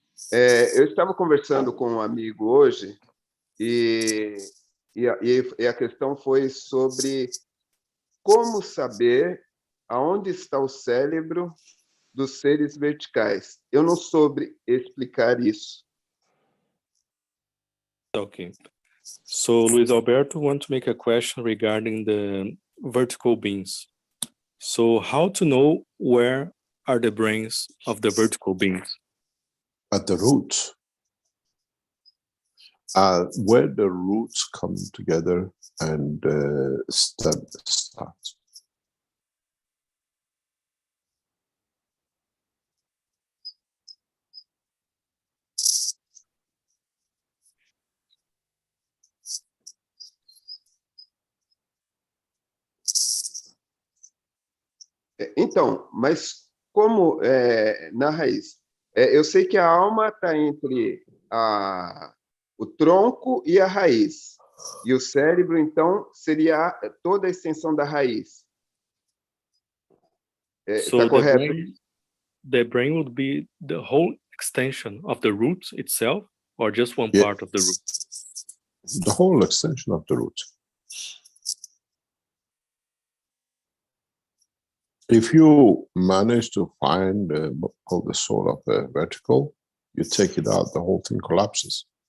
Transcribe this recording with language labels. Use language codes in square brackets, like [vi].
[pt] Eu estava conversando com um amigo hoje e a questão foi sobre como saber aonde está o cérebro dos seres verticais. Eu não soube explicar isso. Okay. [en] So Luis Alberto wants to make a question regarding the vertical beings. So how to know where are the brains of the vertical beings? At the roots. Where the roots come together and stem starts. [pt] Então, mas como na raiz? Eu sei que a alma está entre o tronco e a raiz. E o cérebro, então, seria toda a extensão da raiz. Está correto? [en] The brain would be the whole extension of the root itself, or just one part of the root? The whole extension of the root. If you manage to find what's called the soul of a vertical, you take it out, the whole thing collapses.